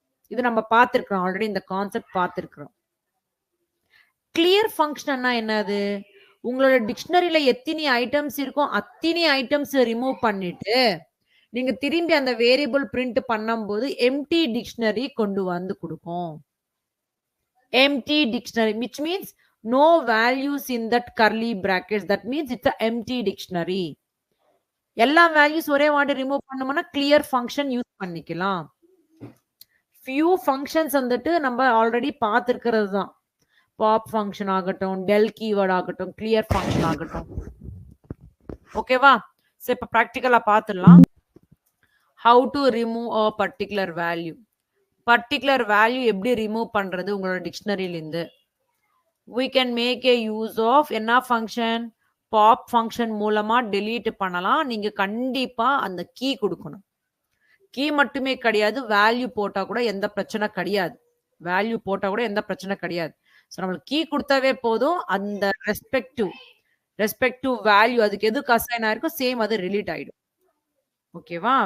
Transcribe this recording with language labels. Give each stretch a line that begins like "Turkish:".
Tamil: இது நம்ம பார்த்திருக்கிறோம் ஆல்ரெடி, இந்த கான்செப்ட் பார்த்திருக்கிறோம். கிளியர் ஃபங்க்ஷன்னா என்னது, உங்களோட டிக்ஷனரியில எத்தனை ஐட்டம்ஸ் இருக்கும் அத்தனை ஐட்டம்ஸ் ரிமூவ் பண்ணிட்டு நீங்க திரும்பி அந்த வேரியபிள் பிரிண்ட் பண்ணும்போது எம்டி டிக்ஷனரி கொண்டு வந்து கொடுக்கும்.
English: Empty dictionary which means no values in that curly brackets, that means it's a empty dictionary.
Tamil: எல்லா வேல்யூஸ் ஒரே வாட்டி ரிமூவ் பண்ணோம்னா கிளியர் ஃபங்க்ஷன் யூஸ் பண்ணிக்கலாம். ஃபியூ ஃபங்க்ஷன்ஸ் வந்துட்டு நம்ம ஆல்ரெடி பார்த்திருக்கிறது தான். பாப் ஃபங்க்ஷன் ஆகட்டும், டெல் கீவேர்ட் ஆகட்டும், கிளியர் ஃபங்க்ஷன் ஆகட்டும். ஓகேவா? சோ இப்ப பிராக்டிகலா பார்த்துடலாம்.
English: how to remove a particular value.
Tamil: Particular value எப்படி ரிமூவ் பண்றது உங்களோட டிக்ஷனரியில இருந்து.
English: we can make a use of
Tamil: என்ன ஃபங்க்ஷன், பாப் ஃபங்க்ஷன் மூலமா delete பண்ணலாம். நீங்க கண்டிப்பா அந்த கீ கொடுக்கணும். கீ மட்டுமே கிடையாது, வேல்யூ போட்டா கூட எந்த பிரச்சனை கிடையாது. வேல்யூ போட்டா கூட எந்த பிரச்சனை கிடையாது. ஸோ நம்மளுக்கு கீ கொடுத்தாவே போதும், அந்த ரெஸ்பெக்டிவ் வேல்யூ அதுக்கு எதுக்கு அசைன் ஆயிருக்கும் சேம் அது ரிலீட் ஆயிடும். ஓகேவா?